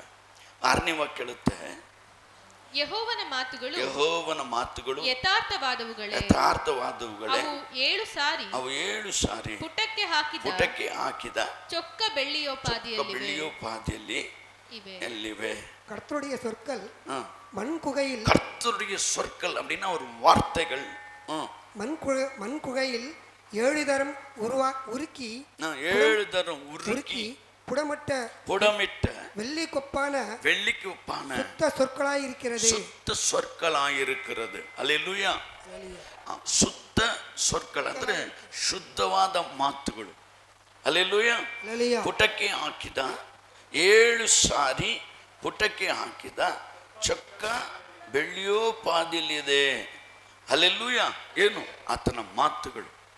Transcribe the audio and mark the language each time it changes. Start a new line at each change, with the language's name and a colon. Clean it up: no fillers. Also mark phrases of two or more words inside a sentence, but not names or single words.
Kannada: 6ನೇ ವಾಕ್ಯ ಹೇಳುತ್ತೆ, ಯೆಹೋವನ ಮಾತುಗಳು ಯಥಾರ್ಥವಾದವುಗಳೇ, ಅವು 7 ಸಾರಿ ಪುಟಕ್ಕೆ ಹಾಕಿದ ಚೊಕ್ಕ ಬೆಳ್ಳಿಯೋಪಾದಿಯಲ್ಲಿ ಇವೆ.
Tamil: கர்த்தருடைய சொற்கள் அப்படின்னா ஒரு வார்த்தைகள். மண்குகையில் 7 தரம் உருக்கி புடமிட்ட வெள்ளிக்கு ஒப்பான சுத்த சொற்களாயிருக்கிறது. அல்லேலூயா. சுத்த சொற்கள்
Kannada: ಅಂದ್ರೆ ಶುದ್ಧವಾದ ಮಾತುಗಳು. ಅಲ್ಲೆಲೂಯ. ಪುಟಕ್ಕೆ ಹಾಕಿದ 7 ಸಾರಿ ಪುಟಕ್ಕೆ ಹಾಕಿದ ಚೊಕ್ಕ ಬೆಳ್ಳಿಯೋಪಾದಿಯಲ್ಲಿದೆ. ಅಲ್ಲೆಲೂಯ. ಏನು? ಆತನ ಮಾತುಗಳು.